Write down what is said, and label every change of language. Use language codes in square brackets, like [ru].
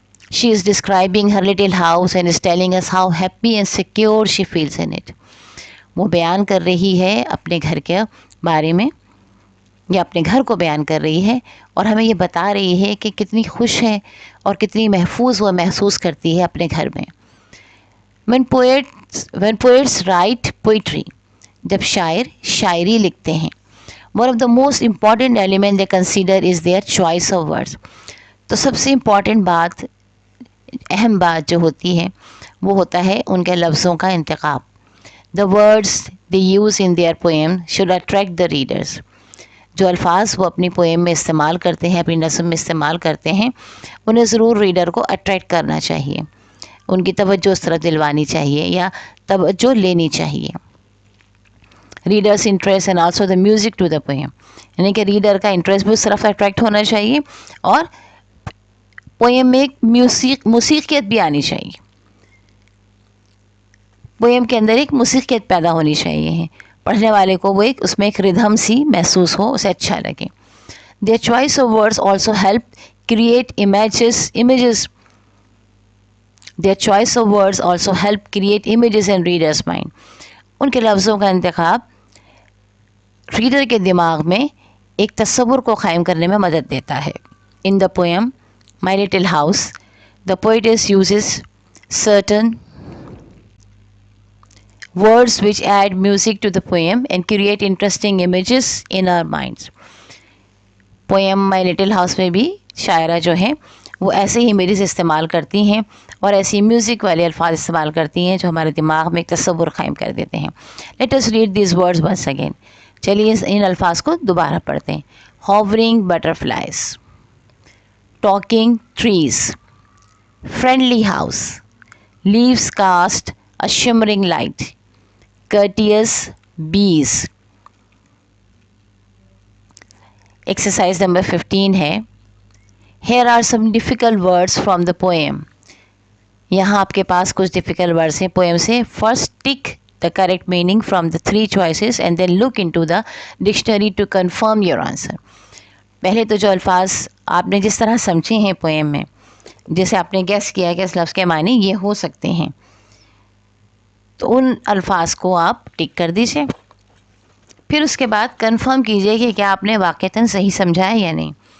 [en] She is describing her little house and is telling us how happy and secure she feels in it. [ur] وہ بیان کر رہی ہے اپنے گھر کے بارے میں یا اپنے گھر کو بیان کر رہی ہے اور ہمیں یہ بتا رہی ہے کہ کتنی خوش ہے اور کتنی محفوظ وہ محسوس کرتی ہے اپنے گھر میں. [en] when poets write poetry. [ur] جب شاعر شاعری لکھتے ہیں [en] one of the most important element they consider is their choice of words. [ur] تو سب سے امپورٹنٹ بات، اہم بات جو ہوتی ہے وہ ہوتا ہے ان کے لفظوں کا انتخاب. [en] The words they use in their poem should attract the readers. [ur] جو الفاظ وہ اپنی پویم میں استعمال کرتے ہیں، اپنی نظم میں استعمال کرتے ہیں، انہیں ضرور ریڈر کو اٹریکٹ کرنا چاہیے، ان کی توجہ اس طرف دلوانی چاہیے یا توجہ لینی چاہیے. [en] readers interest and also the music to the poem, [ur] یعنی کہ ریڈر کا انٹرسٹ بھی اس طرف اٹریکٹ ہونا چاہیے اور پویم میں ایک موسیقیت بھی آنی چاہیے. پویم کے اندر ایک موسیقیت پیدا ہونی چاہیے، پڑھنے والے کو وہ اس میں ایک ردھم سی محسوس ہو، اسے اچھا لگے. [en] Their choice of words also help create images. Their choice of words also help create images in reader's mind. [ur] ان کے لفظوں کا انتخاب ریڈر کے دماغ میں ایک تصور کو قائم کرنے میں مدد دیتا ہے. [en] In the poem My Little House, the poetess uses certain words which add music to the poem and create interesting images in our minds. [ur] Poem my little house میں بھی شاعرہ جو ہیں وہ ایسے ہی امیجز استعمال کرتی ہیں اور ایسی میوزک والے الفاظ استعمال کرتی ہیں جو ہمارے دماغ میں ایک تصور قائم کر دیتے ہیں. [en] Let us read these words once again. [ur] چلیے ان الفاظ کو دوبارہ پڑھتے ہیں. [en] Hovering butterflies, talking trees, friendly house, leaves cast a shimmering light, courteous bees. Exercise number 15 ہے. Here are some difficult words from the poem. [ur] یہاں آپ کے پاس کچھ ڈیفیکلٹ ورڈس ہیں پوئم سے. [en] First tick the correct meaning from the 3 choices and then look into the dictionary to confirm your answer. [ur] پہلے تو جو الفاظ آپ نے جس طرح سمجھے ہیں پوئم میں، جیسے آپ نے گیس کیا کہ اس لفظ کے معنی یہ ہو سکتے ہیں، تو ان الفاظ کو آپ ٹک کر دیجیے. پھر اس کے بعد کنفرم کیجئے کہ کیا آپ نے واقعتاً صحیح سمجھا ہے یا نہیں.